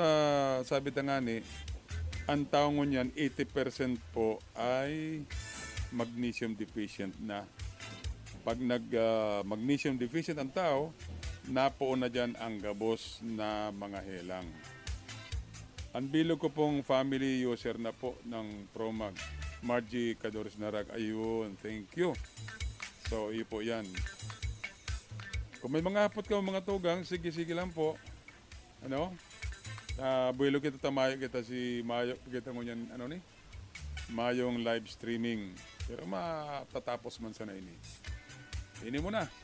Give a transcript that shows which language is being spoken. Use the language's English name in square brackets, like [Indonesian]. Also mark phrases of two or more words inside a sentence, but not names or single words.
[Bikol] Sabi tangani, ang taong niyan, 80% po ay [English] magnesium deficient [Bikol] na. Pag [English] magnesium deficient [Bikol] ang tao, napoon na dyan ang gabos na mga helang. Ang bilog ko pong [English] family user [Bikol] na po ng Promag. Margie Cadores Narag. Ayun, [English] thank you. So, [Bikol] iyo po yan. Kung may mga hapot ka mga tugang, sige lang po. Ano? Bilog kita tamayo kita si Mayo. Kita mo yan, ano ni? Mayong [English] live streaming. [Bikol] Pero matatapos man sana ini. Ini mo na.